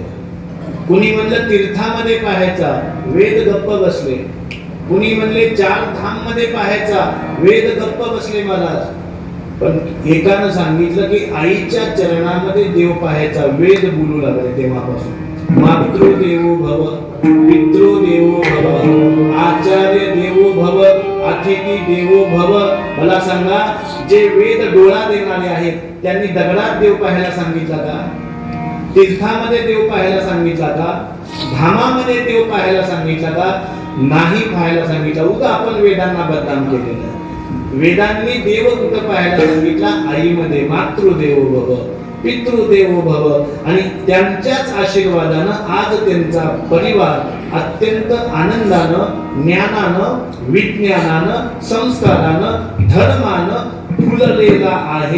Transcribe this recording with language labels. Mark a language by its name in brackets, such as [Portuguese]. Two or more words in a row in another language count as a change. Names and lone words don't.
[Marathi] कुणी म्हणलं तीर्थामध्ये पाहायचा, वेद गप्प बसले. कुणी म्हणले चार धाम मध्ये पाहायचा, वेद गप्प बसले महाराज. पण एकानं सांगितलं की आईच्या चरणामध्ये देव पाहायचा, वेद बोलू लागले. [Sanskrit] तेव्हापासून मातृदेवो भव, पितृदेवो भव, आचार्य देवो भव, अतिथी देवो भव. [Marathi] मला सांगा, जे वेद डोळा देणारे आहेत त्यांनी दगडात देव पाहायला सांगितला का? तीर्थामध्ये देव पाहायला सांगितला का? धामामध्ये देव पाहायला सांगितला का? नाही पाहायला सांगितलं. उगा आपण वेदांना बदनाम केलेलं. वेदांनी देव कुठं पाहायला सांगितला? आईमध्ये. [Sanskrit] मातृदेवो भव, पितृदेवो भव. [Marathi] आणि त्यांच्याच आशीर्वादानं आज त्यांचा परिवार अत्यंत आनंदानं, ज्ञानानं, विज्ञानानं, संस्कारानं, धर्मानं फुललेला आहे.